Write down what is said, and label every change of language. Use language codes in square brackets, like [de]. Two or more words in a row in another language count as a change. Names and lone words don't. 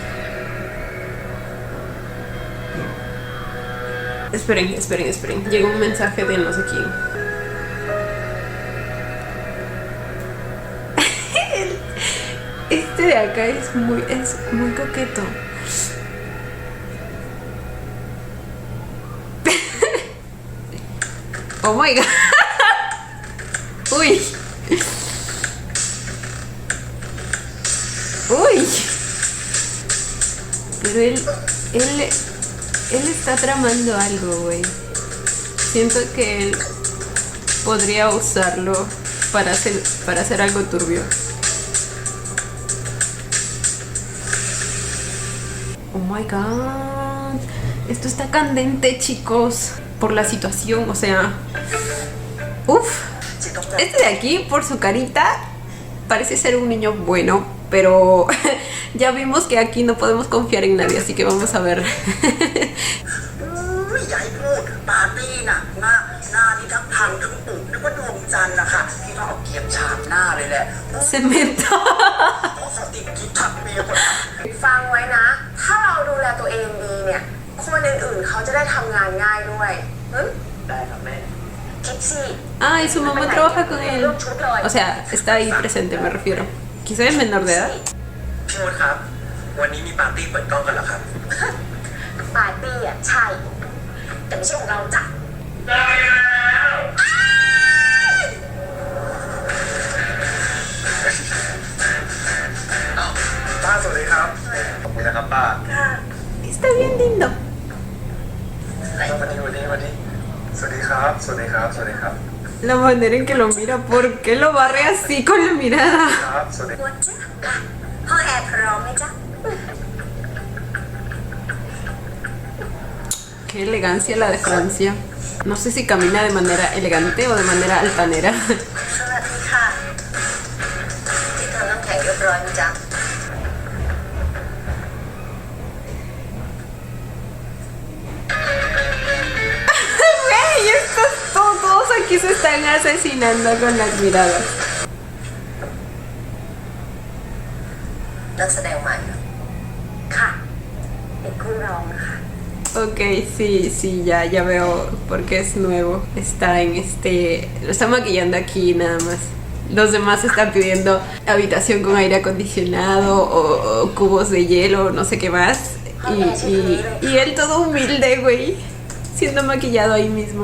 [es] Esperen. Llegó un mensaje de no sé quién. Este de acá es muy coqueto. [en] Oh my god. [es] Uy. Pero él está tramando algo, güey. Siento que él podría usarlo para hacer algo turbio. [en] Oh my god. [es] Esto está candente, chicos. Por la situación, o sea. Uf. Este de aquí, por su carita, parece ser un niño bueno, pero ya vimos que aquí no podemos confiar en nadie, así que vamos a ver. Cemento. [th] ฟังไว้นะ ถ้าเราดูแลตัวเองดีเนี่ย คนอื่นๆเขาจะได้ทำงานง่ายด้วยได้ครับแม่ คิดสิ [es] Ah, y su mamá trabaja con él. O sea, está ahí presente, me refiero. Quizá es menor de edad. [th] พี่มดครับ วันนี้มีปาร์ตี้เปิดกล้องกันเหรอครับ ปาร์ตี้อ่ะใช่ แ แต่ไม่ใช่ของเราจ้ะ ได้แล้วป้าสวัสดีครับขอบคุณนะครับป้า [es] Está bien lindo. [th] วันนี้สวัสดีครับ สวัสดีครับ สวัสดีครับ [es] La manera en que lo mira, ¿por qué lo barre así con la mirada? [th] ครับ สวัสดี ปวดจ้ะค่ะห้องแอร์พร้อมไหมจ๊ะ [es] Qué elegancia la de Francia. No sé si camina de manera elegante o de manera altanera. [th] สวัสดีค่ะที่ทำน้ำแข็งเรียบร้อยไหมจ๊ะ [es] Güey, todos aquí se están asesinando con las miradas. [th] นักแสดงใหม่ค่ะเป็นคู่ร้องนะคะ [es] Ok, sí, ya veo por qué es nuevo. Está en lo está maquillando aquí nada más. Los demás están pidiendo habitación con aire acondicionado o cubos de hielo, no sé qué más. Y él todo humilde, güey, siendo maquillado ahí mismo.